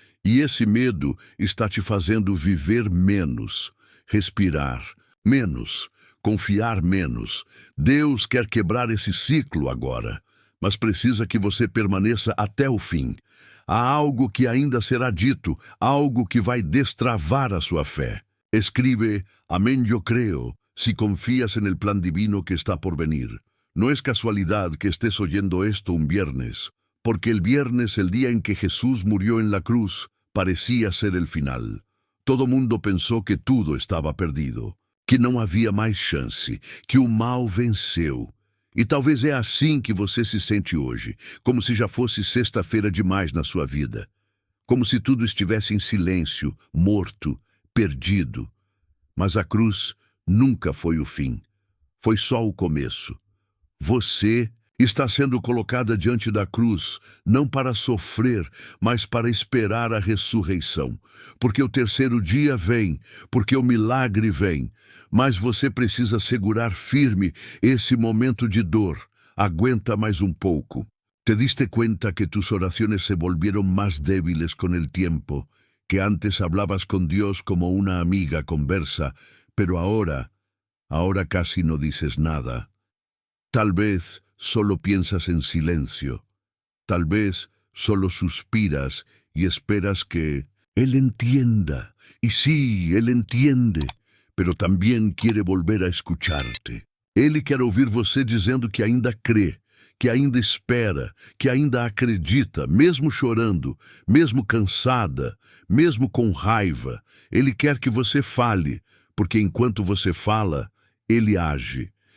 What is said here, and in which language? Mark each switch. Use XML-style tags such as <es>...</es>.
<pt>E esse medo está te fazendo viver menos, respirar menos, confiar menos. Deus quer quebrar esse ciclo agora, mas precisa que você permaneça até o fim. Há algo que ainda será dito, algo que vai destravar a sua fé.</pt> <es>Escribe,</es> <pt>amém, eu creio,</pt> <es>si confías en el plan divino que está por venir. No es casualidad que estés oyendo esto un viernes, porque el viernes, el día en que Jesús murió en la cruz, parecía ser el final.</es> <pt>Todo mundo pensou que tudo estava perdido, que não havia mais chance, que o mal venceu. E talvez é assim que você se sente hoje, como se já fosse sexta-feira demais na sua vida. Como se tudo estivesse em silêncio, morto, perdido. Mas a cruz nunca foi o fim. Foi só o começo. Você está sendo colocada diante da cruz, não para sofrer, mas para esperar a ressurreição. Porque o terceiro dia vem, porque o milagre vem. Mas você precisa segurar firme esse momento de dor. Aguenta mais um pouco.</pt> <es>¿Te diste cuenta que tus oraciones se volvieron más débiles con el tiempo? Que antes hablabas con Dios como una amiga conversa, pero ahora casi no dices nada. Tal vez solo piensas en silencio. Tal vez solo suspiras y esperas que Él entienda. Y sí, Él entiende, pero también quiere volver a escucharte.</es> <pt>Ele quer ouvir você dizendo que ainda crê, que ainda espera, que ainda acredita, mesmo chorando, mesmo cansada, mesmo com raiva. Ele quer que você fale, porque enquanto você fala, Ele age.</pt>